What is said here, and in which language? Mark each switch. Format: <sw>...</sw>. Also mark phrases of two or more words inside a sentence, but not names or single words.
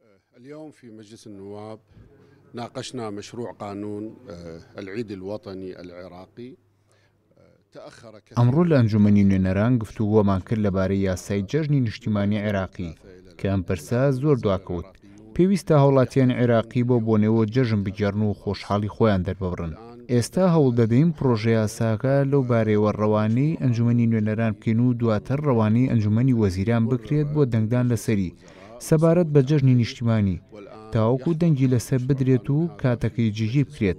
<ar>اليوم في مجلس النواب ناقشنا مشروع قانون العيد الوطني العراقي. تأخر</ar> <ckb>ئەمڕۆ</ckb> <ar>كثيرا.</ar> <ckb>لە ئەنجومەنی نوێنەران گفتوگۆمان کرد لەبارەی یاسای جەژنی نیشتیمانی عێراقی کە ئەم پرسە زۆر دواکەوت. پێویستە هاوڵاتیان عێراقی بۆ بۆنەوە جەژن بگێڕن و خۆشحاڵی خۆیان دەرببڕن. ئێستا هەوڵ دەدەین پرۆژە یاساکە لەو بارەوە ڕەوانەی ئەنجومەنی نوێنەران بکەین و دواتر ڕەوانەی ئەنجومەنی وەزیران بکرێت بۆ دەنگدان لەسەری سەبارەت بە جەژنی نیشتیمانی تاوەکو دەنگی لەسەر بدرێت و کاتەکەی جێگیر بکرێت.</ckb>